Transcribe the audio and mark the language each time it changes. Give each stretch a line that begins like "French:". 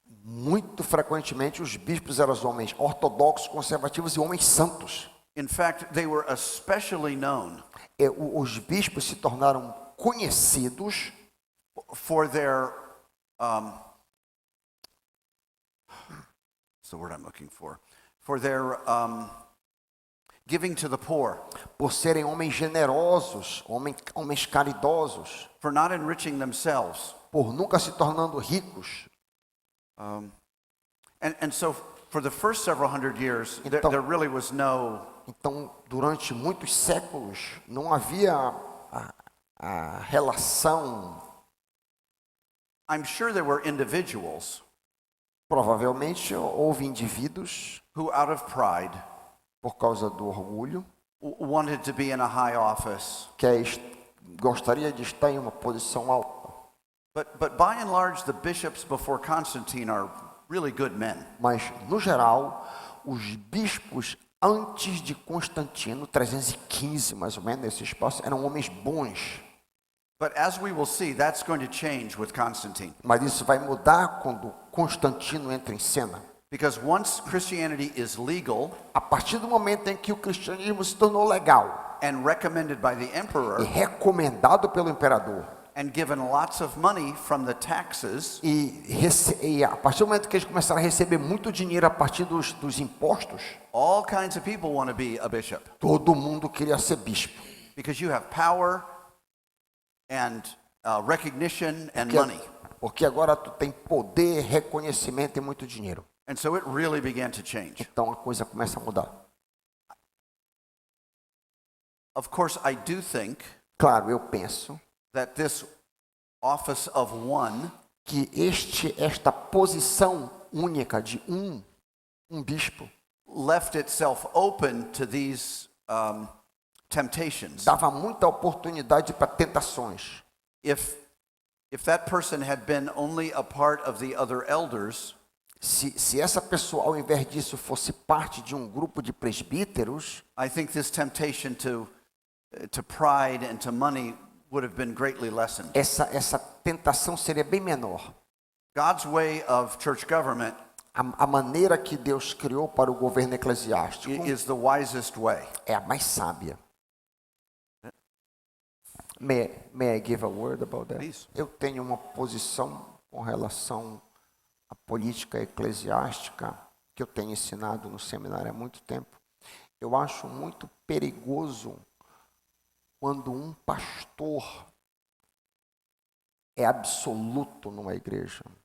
Portuguese: muito frequentemente os bispos eram homens ortodoxos, conservativos e homens santos.
English: In fact, they were especially known
Portuguese: Os bispos se tornaram conhecidos
English: for their what's the word I'm looking for? For their giving to the poor,
Portuguese: por serem homens generosos, homens caridosos,
English: for not enriching themselves.
Portuguese: por nunca se tornando ricos.
English: And so for the first several hundred years, there really was no
Portuguese: Então, durante muitos séculos, não havia a relação.
English: I'm sure there were individuals
Portuguese: Provavelmente houve indivíduos
English: who, out of pride,
Portuguese: por causa do orgulho,
English: wanted to be in a high office.
Portuguese: gostaria de estar em uma posição alta.
English: But by and large, the bishops before Constantine are really good men.
Portuguese: Mas, no geral, os bispos antes de Constantino, 315 mais ou menos, nesse espaço, eram homens bons.
English: But as we will see, that's going to change with Constantine.
Portuguese: Mas isso vai mudar quando Constantino entra em cena.
English: Because once Christianity is legal
Portuguese: A partir do momento em que o cristianismo se tornou legal
English: and recommended by the
Portuguese: e
English: emperor
Portuguese: recomendado pelo imperador,
English: and given lots of money from the taxes,
Portuguese: e a partir do momento que eles começaram a receber muito dinheiro a partir dos impostos,
English: all kinds of people want to be a bishop
Portuguese: todo mundo queria ser bispo.
English: because you have power and recognition and
Portuguese: Porque,
English: money.
Portuguese: porque agora tu tem poder, reconhecimento e muito dinheiro.
English: And so it really began to change.
Portuguese: Então a coisa começa a mudar.
English: Of course, I do think
Portuguese: Claro, eu penso
English: that this office of one
Portuguese: que esta posição única de um bispo
English: left itself open to these temptations.
Portuguese: dava muita oportunidade para tentações.
English: If that person had been only a part of the other elders,
Portuguese: Se essa pessoa, ao invés disso, fosse parte de um grupo de presbíteros,
English: I think this temptation to pride and to money would have been greatly lessened.
Portuguese: essa tentação seria bem menor.
English: God's way of church government
Portuguese: A maneira que Deus criou para o governo eclesiástico
English: is the wisest way.
Portuguese: é a mais sábia.
English: May I give a word about that? Please.
Portuguese: Eu tenho uma posição com relação à política eclesiástica que eu tenho ensinado no seminário há muito tempo. Eu acho muito perigoso quando um pastor é absoluto numa igreja.